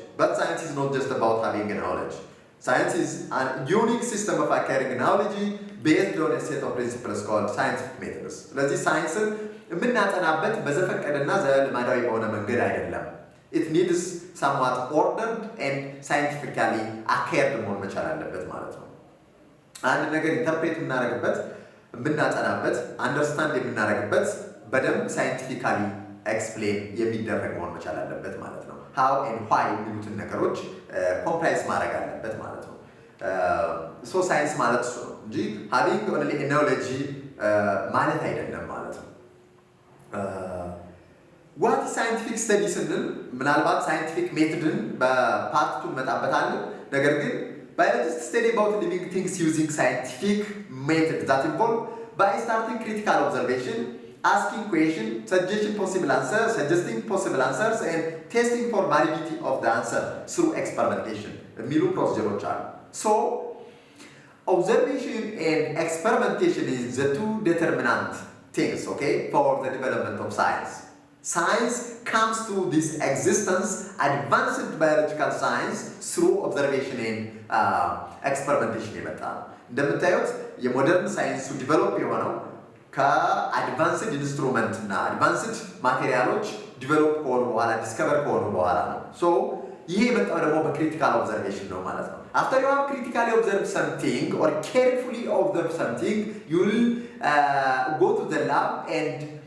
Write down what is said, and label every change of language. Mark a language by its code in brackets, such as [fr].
[en] But science is not just about having knowledge. Science is a unique system of acquiring knowledge based on a set of principles called scientific methods. [am] ስለዚህ ሳይንስን የምናጠናበት በዘፈቀደና ዘልማዳዊ በሆነ መንገድ አይደለም። [en] It needs somewhat ordered and scientifically acquired [am] መሆን መቻል አለበት ማለት ነው። አንድ ነገር ኢንተርፕሬት የምናደርግበት የምናጠናበት አንደርስታንድ የምናደርግበት በደንብ ሳይንቲፊካሊ ኤክስፕሌን የሚደረግ መሆን መቻል አለበት ማለት ነው። [en] how and why [am] የሚሉትን ነገሮች ኮምፕራይዝ ማድረግ አለበት ማለት ነው። ሶ ሳይንስ ማለት እሱ ነው እንጂ [en] having only knowledge [am] ማለት አይደለም ማለት ነው። [en] what is scientific study [am] ስንል ምናልባት ሳይንቲፊክ ሜቶድን በፓርት 2 እንመጣበታለን። ነገር ግን [en] biologists study about living things using scientific methods that involve by starting critical observation, asking questions, suggesting possible answers, and testing for validity of the answer through experimentation. [am] የሚሉ ፕሮሲጀሮች አሉ። [en] So observation and experimentation is the two determinant things, okay, for the development of science. Science comes to this existence, advanced biological science, through observation and experimentation [am] የመጣ ነው። እንደምታዩት የሞደርን ሳይንሱ ዲቨሎፕ የሆነው ከአድቫንስድ ኢንስትሩመንት እና አድቫንስድ ማቴሪያሎች ዲቨሎፕ ከሆኑ በኋላ ዲስከቨር ከሆኑ በኋላ ነው። ሶ ይሄ የመጣው ደግሞ በክሪቲካል ኦብዘርቬሽን ነው ማለት ነው። [en] አፍተር ዩ ሃቭ ክሪቲካሊ ኦብዘርቭ ሰምቲንግ ኦር ኬርፉሊ ኦብዘርቭ ሰምቲንግ ዩ ዊል ጎ ቱ ዘ ላብ ኤንድ